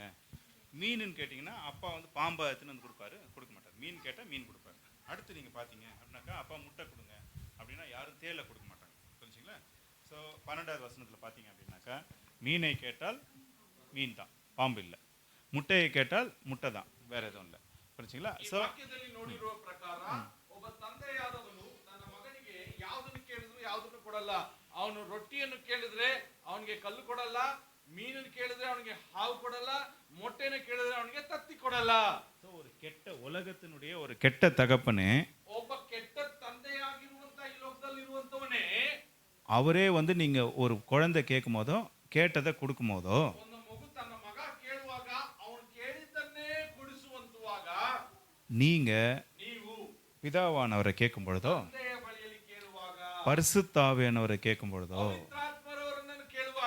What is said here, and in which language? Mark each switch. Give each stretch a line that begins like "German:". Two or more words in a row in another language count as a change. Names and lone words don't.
Tamil: மீனுன்னு கேட்டிங்கன்னா அப்பா வந்து பாம்பை எடுத்துன்னு வந்து கொடுப்பாரு, கொடுக்க மாட்டார். மீன் கேட்டால் மீன் கொடுப்பாரு. அடுத்து நீங்கள் பார்த்தீங்க அப்படின்னாக்கா அப்பா முட்டை கொடுங்க அப்படின்னா யாரும் தேலை கொடுக்க மாட்டாங்க. புரிஞ்சுங்களா? ஸோ 12வது வசனத்தில் பார்த்தீங்க அப்படின்னாக்கா மீனை கேட்டால் மீன் தான், பாம்பு இல்லை. முட்டையை கேட்டால் முட்டை தான், வேற எதுவும் இல்லை. புரிஞ்சுங்களா? ஸோ
Kannada: ನೋಡಿರುವ ಪ್ರಕಾರ ಒಬ್ಬ ತಂದೆಯಾದವನು ತನ್ನ ಮಗನಿಗೆ ಯಾವುದನ್ನು ಕೇಳಿದ್ರು ಯಾವುದನ್ನು ಕೊಡಲ್ಲ. ಅವನು ರೊಟ್ಟಿಯನ್ನು ಕೇಳಿದ್ರೆ ಅವನಿಗೆ ಕಲ್ಲು ಕೊಡಲ್ಲ, மீனನ್ನು ಕೇಳಿದ್ರೆ ಅವನಿಗೆ ಹಾವು ಕೊಡಲ್ಲ, ಮೊಟ್ಟೆಯನ್ನು ಕೇಳಿದ್ರೆ ಅವನಿಗೆ ತತ್ತಿ ಕೊಡಲ್ಲ.
Tamil: ஒரு கெட்ட உலகத்தினுடைய ஒரு கெட்ட தகப்பனே,
Kannada: ಒಬ್ಬ ಕೆಟ್ಟ ತಂದೆಯಾಗಿರುವಂತ ಈ ಲೋಕದಲ್ಲಿ ಇರುವಂತವನೇ
Tamil: அவரே வந்து நீங்க ஒரு குழந்தை கேட்கும் போதோ கேட்டதை கொடுக்கும் போதோ
Kannada: ಒಂದು ಮಗು ತನ್ನ ಮಗ ಕೇಳುವಾಗ ಅವನು ಕೇಳಿದ್ದನ್ನೇ ಕೊಡಿಸುವಂತವಾಗ
Tamil: நீங்க
Kannada: ನೀವು
Tamil: பிதாவானவரை கேட்கும் பொழுதோ
Kannada: ತಂದೆಯ ಬಳಿಯಲ್ಲಿ ಕೇಳುವಾಗ
Tamil: பரிசுத்த ஆவியானவரை கேட்கும் பொழுதோ
Kannada: ಪವಿತ್ರಾತ್ಮರವರನ್ನು ಕೇಳುವಾಗ